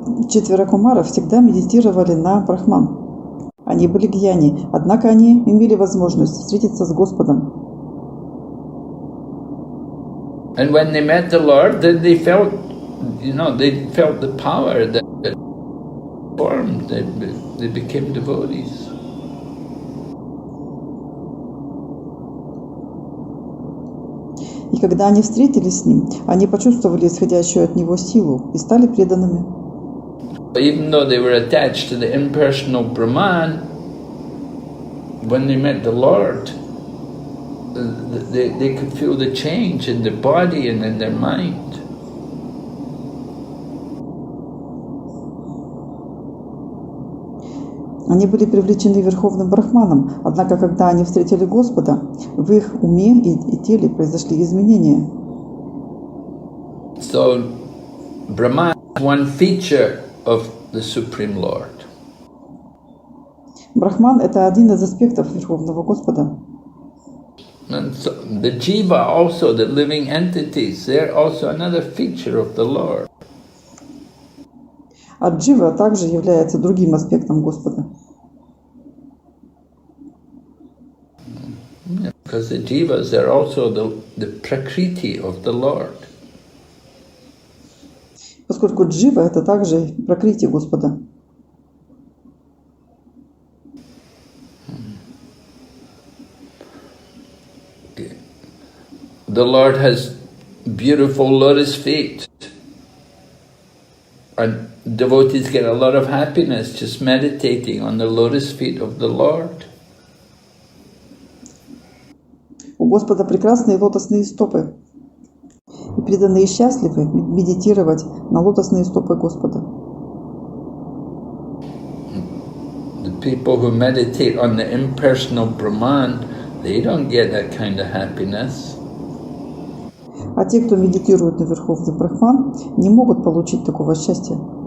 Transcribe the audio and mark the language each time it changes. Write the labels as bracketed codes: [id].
[ru] 4 кумаров всегда медитировали на Брахман. Они были гьяни, однако они имели возможность встретиться с Господом. [en] And when they met the Lord, then they felt the power that formed. They became devotees. [ru] И когда они встретились с Ним, они почувствовали исходящую от Него силу и стали преданными. [en] Even though they were attached to the impersonal Brahman, when they met the Lord, they could feel the change in their body and in their mind. [ru] Они были привлечены Верховным Брахманом, однако, когда они встретили Господа, в их уме и теле произошли изменения. [en] So, Brahman is one feature of the Supreme Lord. [ru] Брахман – это один из аспектов Верховного Господа. [en] And so the jiva also, the living entities, they're also another feature of the Lord. [ru] А джива также является другим аспектом Господа. [en] Because the jivas are also the prakriti of the Lord. [ru] Поскольку джива – это также пракрити Господа. [en] The Lord has beautiful lotus feet, and devotees get a lot of happiness just meditating on the lotus feet of the Lord. [ru] У Господа прекрасные лотосные стопы. И преданные счастливы медитировать на лотосные стопы Господа. [en] The people who meditate on the impersonal Brahman, they don't get that kind of happiness. [ru] А те, кто медитирует на Верховный Брахман, не могут получить такого счастья.